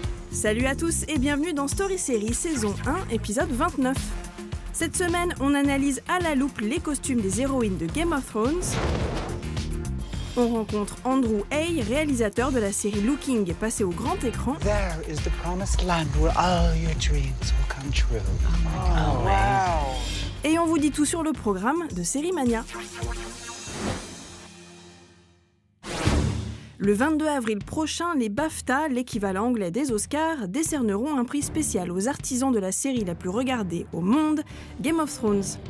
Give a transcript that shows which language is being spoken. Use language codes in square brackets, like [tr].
[fr] Salut à tous et bienvenue dans Story Série saison 1, épisode 29. Cette semaine, on analyse à la loupe les costumes des héroïnes de Game of Thrones. On rencontre Andrew Hay, réalisateur de la série Looking, passée au grand écran. [en] There is the promised land where all your dreams will come true. Oh, wow. [fr] Et on vous dit tout sur le programme de Série Mania. Le 22 avril prochain, les BAFTA, l'équivalent anglais des Oscars, décerneront un prix spécial aux artisans de la série la plus regardée au monde, Game of Thrones.